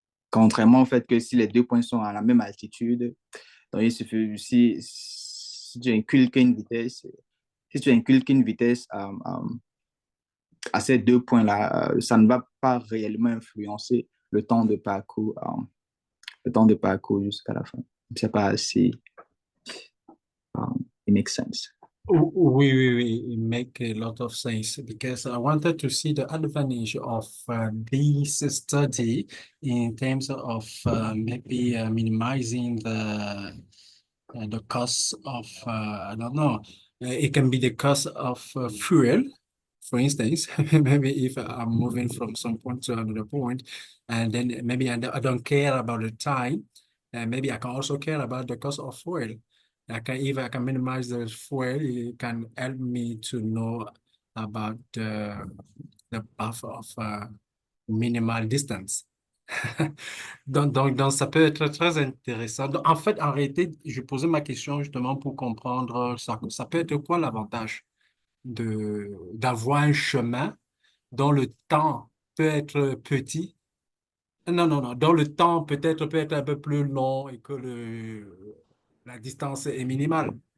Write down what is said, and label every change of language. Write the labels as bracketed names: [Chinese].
[French] Contrairement au fait que si les deux points sont à la même altitude, donc il suffit, si tu inculques une vitesse, si tu inculques une vitesse à ces deux points-là, ça ne va pas réellement influencer le temps de parcours jusqu'à la fin. C'est pas assez, [English] it makes sense. [French] Oui, [English] it make a lot of sense because I wanted to see the advantage of this study in terms of maybe minimizing the cost of I don't know. It can be the cost of fuel, for instance. Maybe if I'm moving from some point to another point, and then maybe I don't care about the time, and maybe I can also care about the cost of fuel. If I can minimize the fuel, it can help me to know about the path of minimal distance. [French] Donc, ça peut être très intéressant. Donc, en fait, en réalité, je posais ma question justement pour comprendre ça peut être quoi l'avantage d'avoir un chemin dont le temps peut être petit. Non, dont le temps peut-être peut être un peu plus long et que la distance est minimale.